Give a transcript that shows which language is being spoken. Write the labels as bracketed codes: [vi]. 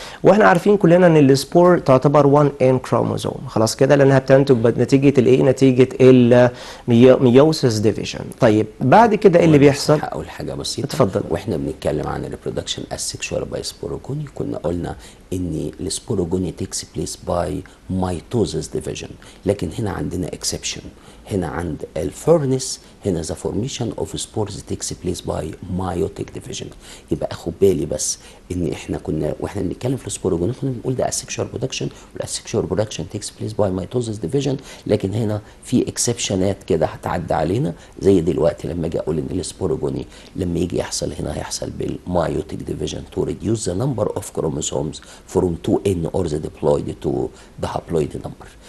[ar] واحنا عارفين كلنا ان السبور تعتبر 1N كروموزوم، خلاص كده، لانها بتنتج نتيجه الايه؟ نتيجه الميوسيس ديفيجن. طيب بعد كده ايه اللي بيحصل؟ هقول حاجه بسيطه. اتفضل. واحنا بنتكلم عن الريبرودكشن اسكشوال باي سبوروجوني كنا قلنا ان السبوروجوني تيكس بليس باي ميتوزيس ديفيجن، لكن هنا عندنا اكسبشن. هنا عند الفورنس هنا [en] the formation of spores takes place by meiotic division. [ar] يبقى اخد بالي بس ان احنا كنا واحنا بنتكلم في السبوروجوني كنا بنقول ده asexual production، والasexual production [en] takes place by mitosis division، [ar] لكن هنا في اكسبشنات كده هتعدي علينا، زي دلوقتي لما اجي اقول ان السبوروجوني لما يجي يحصل هنا هيحصل بالمايوتيك [en] division to reduce the number of chromosomes from 2N or the diploid to the haploid number.